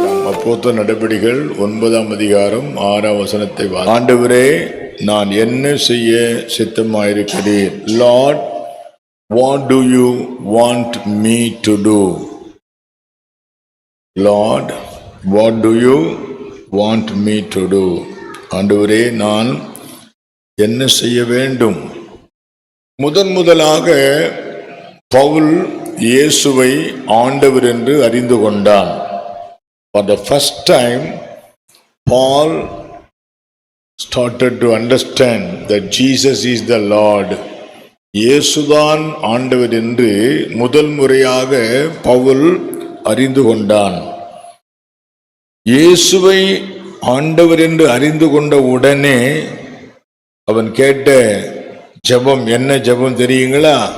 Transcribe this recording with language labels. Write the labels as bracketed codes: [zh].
[ta] அப்போஸ்தலர் நடபடிகள் 9ஆம் அதிகாரம் 6ஆம் வசனத்தை ஆண்டவரே, நான் என்ன செய்ய சித்தமாயிருக்கிறீர்? [en] Lord, what do you want me to do? Lord, what do you want me to do? [ta] ஆண்டவரே, நான் என்ன செய்ய வேண்டும்? முதலாக பவுல் இயேசுவை ஆண்டவர் என்று அறிந்து கொண்டான். [en] For the first time, Paul started to understand that Jesus is the Lord. [ta] இயேசுதான் ஆண்டவர் என்று முதல் முறையாக பவுல் அறிந்து கொண்டான். இயேசுவை ஆண்டவர் என்று அறிந்து கொண்ட உடனே அவன் கேட்ட ஜெபம் என்ன ஜெபம் தெரியுங்களா?